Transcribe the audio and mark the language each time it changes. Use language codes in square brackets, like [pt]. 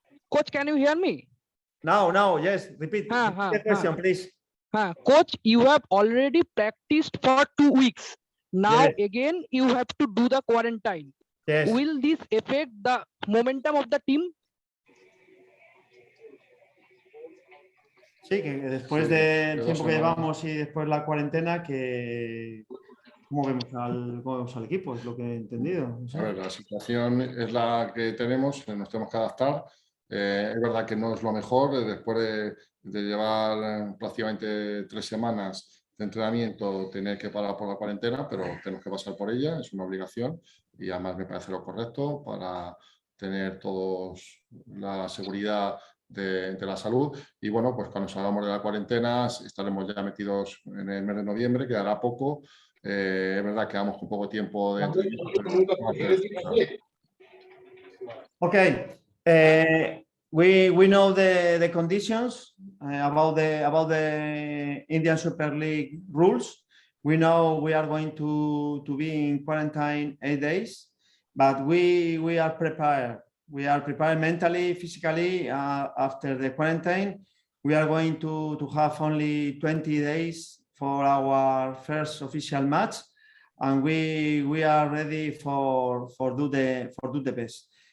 [en] Coach, can you hear me? Now, yes. Repeat the question, please. Coach, you have already practiced for 2 weeks. Now Yes. again, you have to do the quarantine. Yes. Will this affect the momentum of the team? [es] Sí, que después del tiempo que llevamos y después la cuarentena, que ¿cómo vemos al equipo? Es lo que he entendido. No sé. A ver, la situación es la que tenemos, nos tenemos que adaptar. Es verdad que no es lo mejor, después de llevar prácticamente 3 semanas de entrenamiento, tener que parar por la cuarentena, pero tenemos que pasar por ella, es una obligación y además me parece lo correcto para tener todos la seguridad de la salud. Y bueno, pues cuando salgamos de la cuarentena estaremos ya metidos en el mes de noviembre, quedará poco. Es verdad que vamos con poco tiempo de entrenamiento, pero vamos a hacer esto. [en] Okay. We know the conditions about the Indian Super League rules. We know we are going to be in quarantine 8 days, but we are prepared. We are prepared mentally, physically. After the quarantine, we are going to have only 20 days for our first official match, and we are ready for do the best.